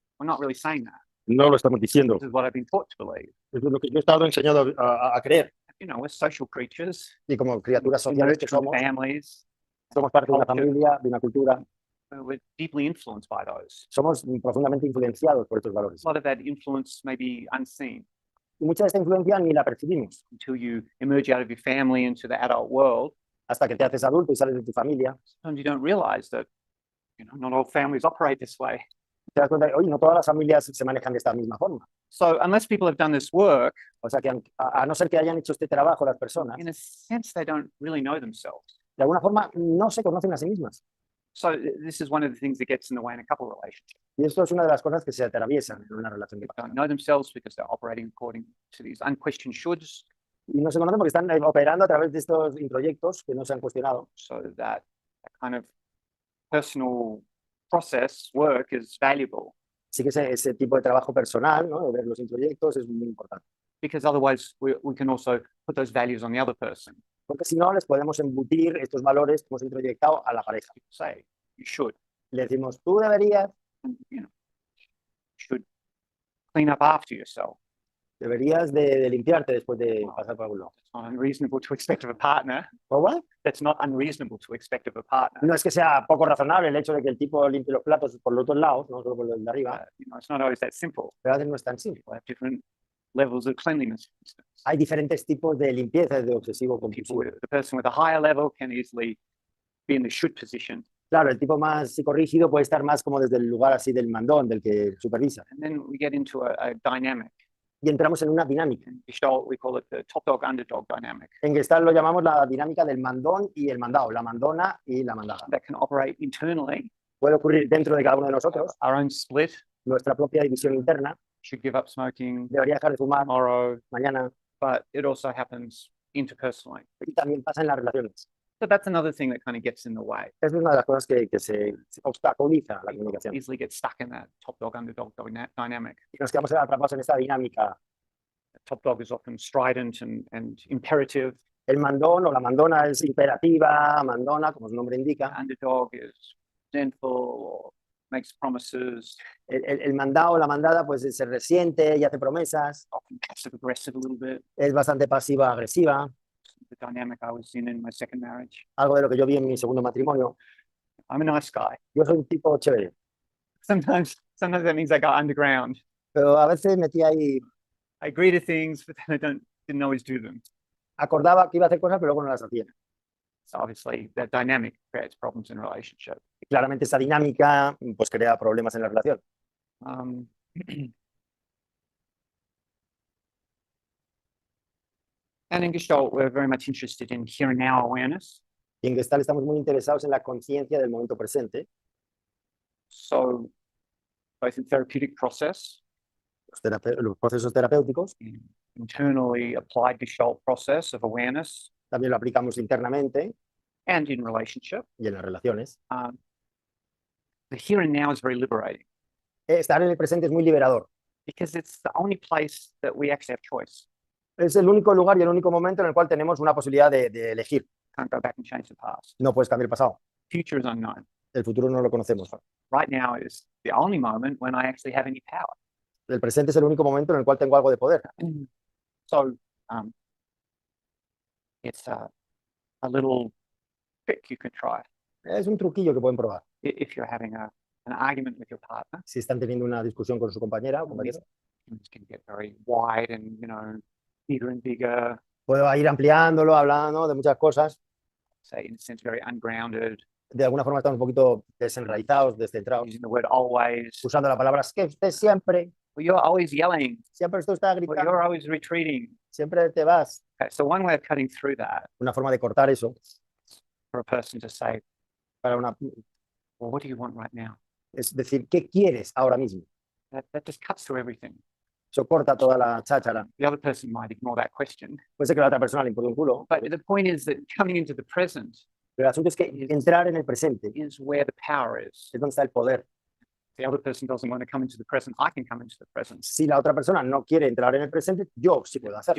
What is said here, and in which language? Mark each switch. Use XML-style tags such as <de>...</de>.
<en>we're not really saying that.</en> <es>no lo estamos diciendo.</es> <en>This is what I've been taught to believe.</en> <es>Eso es lo que yo he estado enseñado a creer.</es> <en>We're social creatures.</en> <es>Y como criaturas sociales que somos,</es> <en>Families.</en> <es>somos parte de una familia, de una cultura,</es> <en>We're deeply influenced by those.</en> <es>somos profundamente influenciados por estos valores.</es> <en>A lot of that influence may be unseen</en> <es>Y mucha de esta influencia ni la percibimos</es> <en>until you emerge out of your family into the adult world.</en> <es>hasta que te haces adulto y sales de tu familia.</es> <en>Sometimes you don't realize that not all families operate this way.</en> <es>Te das cuenta de, oye, no todas las familias se manejan de esta misma forma.</es> <en>So unless people have done this work,</en> <es>O sea que a no ser que hayan hecho este trabajo las personas,</es> <en>in a sense, they don't really know themselves.</en> <es>de alguna forma no se conocen a sí mismas.</es> <en>So this is one of the things that gets in the way in a couple relationships.</en> <es>Y esto es una de las cosas que se atraviesan en una relación de</es> <en>They don't</en> <es>pareja.</es> <en>know themselves because they're operating according to these unquestioned shoulds.</en> <es>Y no se conocen porque están operando a través de estos introyectos que no se han cuestionado.</es> <en>So that kind of personal process work is valuable</en> <es>Así que ese tipo de trabajo personal, ¿no? De ver los introyectos es muy importante.</es> <en>because otherwise we can also put those values on the other person.</en> <es>Porque si no, les podemos embutir estos valores que hemos introyectado a la pareja.</es> <en>Say you should,</en> <es>Le decimos, tú deberías,</es> <en>should clean up after yourself.</en> <es>deberías de limpiarte después de pasar por algún lado.</es> <en>It's not unreasonable to expect of a partner. ¿O what? That's not unreasonable to expect of a partner.</en> <es>No es que sea poco razonable el hecho de que el tipo limpie los platos por los otros lados, no solo por los de arriba,</es> <en>It's not always that simple.</en> <es>pero a veces no es tan simple.</es> <en>We have different levels of cleanliness. For instance.</en> <es>Hay diferentes tipos de limpieza, de obsesivo</es> <en>People</en> <es>compulsivo.</es> <en>the person with a higher level can easily be in the should position.</en> <es>Claro, el tipo más psicorrígido puede estar más como desde el lugar así del mandón, del que supervisa.</es> <en>And then we get into a dynamic.</en> <es>Y entramos en una dinámica.</es> <en>In Gestalt, we call it the top dog underdog dynamic</en> <es>En Gestalt lo llamamos la dinámica del mandón y el mandado, la mandona y la mandada.</es> <en>that can operate internally.</en> <es>Puede ocurrir dentro de cada uno de nosotros,</es> <en>Our own split.</en> <es>nuestra propia división interna.</es> <en>Should give up smoking</en> <es>Debería dejar de fumar</es> <en>tomorrow,</en> <es>mañana.</es> <en>but it also happens interpersonally.</en> <es>Y también pasa en las relaciones.</es> <en>So that's another thing that kind of gets in the way.</en> <es>Esa es una de las cosas que se obstaculiza la comunicación.</es> <en>Easily get stuck in that top dog underdog dynamic.</en> <es>Y nos quedamos atrapados en esta dinámica.</es> <en>The top dog is often strident and imperative.</en> <es>El mandón o la mandona es imperativa, mandona, como su nombre indica.</es> <en>Underdog is resentful or makes promises,</en> <es>El mandado o la mandada pues se resiente y hace promesas.</es> <en>often passive aggressive a little bit.</en> <es>Es bastante pasiva-agresiva.</es> <en>The dynamic I was in my second marriage.</en> <es>Algo de lo que yo vi en mi segundo matrimonio.</es> <en>I'm a nice guy.</en> <es>Yo soy un tipo chévere,</es> <en>Sometimes that means I go underground.</en> <es>pero a veces metí ahí,</es> <en>I agree to things, but then I didn't always do them.</en> <es>acordaba que iba a hacer cosas, pero luego no las hacía.</es> <en>So obviously that dynamic creates problems in relationship.</en> <es>Y claramente esa dinámica pues crea problemas en la relación.</es> <en>Um, and in Gestalt, we're very much interested in here and now awareness.</en> <es>Y en Gestalt estamos muy interesados en la conciencia del momento presente.</es> <en>So both in therapeutic process,</en> <es>los procesos terapéuticos</es> <en>internally applied Gestalt process of awareness</en> <es>también lo aplicamos internamente</es> <en>and in relationship.</en> <es>y en las relaciones.</es> <en>The here and now is very liberating</en> <es>Estar en el presente es muy liberador.</es> <en>because it's the only place that we actually have choice.</en> <es>Es el único lugar y el único momento en el cual tenemos una posibilidad de elegir.</es> <en>Can't go back and change the past.</en> <es>No puedes cambiar el pasado.</es> <en>Future is unknown.</en> <es>El futuro no lo conocemos.</es> <en>Right now is the only moment when I actually have any power.</en> <es>El presente es el único momento en el cual tengo algo de poder.</es> <en>So it's a little trick you can try</en> <es>Es un truquillo que pueden probar.</es> <en>if you're having an argument with your partner.</en> <es>Si están teniendo una discusión con su compañera o compañero,</es> <en>Things can get very wide and, bigger and bigger,</en> <es>puedo ir ampliándolo, hablando de muchas cosas.</es> <en>say, in a sense, very ungrounded,</en> <es>De alguna forma estamos un poquito desenraizados, descentrados,</es> <en>using the word always.</en> <es>usando la palabra es que usted siempre</es> <en>Well, you're always yelling.</en> <es>usted está</es> <en>Well,</en> <es>gritando,</es> <en>you're always retreating.</en> <es>siempre te vas.</es> <en>Okay, so one way of cutting through that</en> <es>Una forma de cortar eso</es> <en>for a person to say,</en> <es>para una,</es> <en>well, what do you want right now?</en> <es>es decir, ¿qué quieres ahora mismo?</es> <en>That just cuts through everything.</en> <es>Eso corta toda la cháchara.</es> <en>The other person might ignore that question.</en> <es>Puede ser que a la otra persona le importe un culo,</es> <en>But the point is that coming into the present</en> <es>pero el asunto es que entrar en el presente</es> <en>is where the power is.</en> <es>es donde está el poder.</es> <en>The other person doesn't want to come into the present, I can come into the present.</en> <es>Si la otra persona no quiere entrar en el presente, yo sí puedo hacerlo.</es>